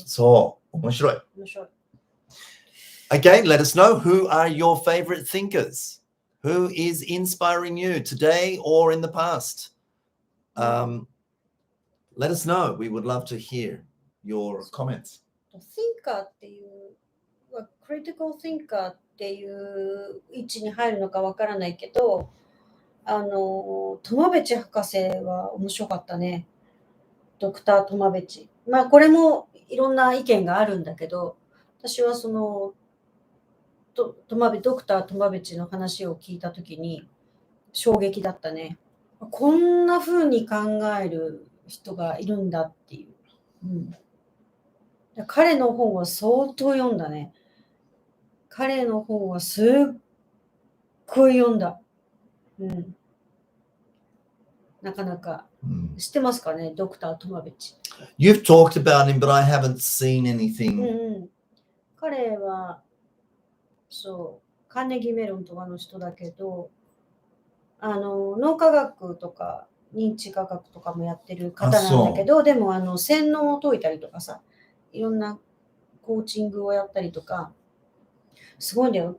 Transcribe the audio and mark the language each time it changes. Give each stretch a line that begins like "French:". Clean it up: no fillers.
Japanese: So, 面白い。面白い。
English: Again, let us know who are your favorite thinkers? Who is inspiring you today or in the past? Let us know. We would love to hear your comments.
Japanese: Thinker っていう、critical thinker っていう位置に入るのかわからないけど、トマベチ博士は面白かったね。ドクター・トマベチ。まあこれもいろんな意見があるんだけど、私はそのドクター・トマベチの話を聞いたときに衝撃だったね。こんな風に考える人がいるんだっていう。うん、彼の本は相当読んだね。彼の本はすっごい読んだ。うん。なかなか Mm. 知ってますかね、ドクター・トマベチ。
English: You've talked about him, but I haven't seen
Japanese: うん
English: anything.
Japanese: うん。彼は、そう、カーネギーメロンとかの人だけど、脳科学とか認知科学とかもやってる方なんだけど、でも洗脳を解いたりとかさ、いろんなコーチングをやったりとか、すごいんだよ。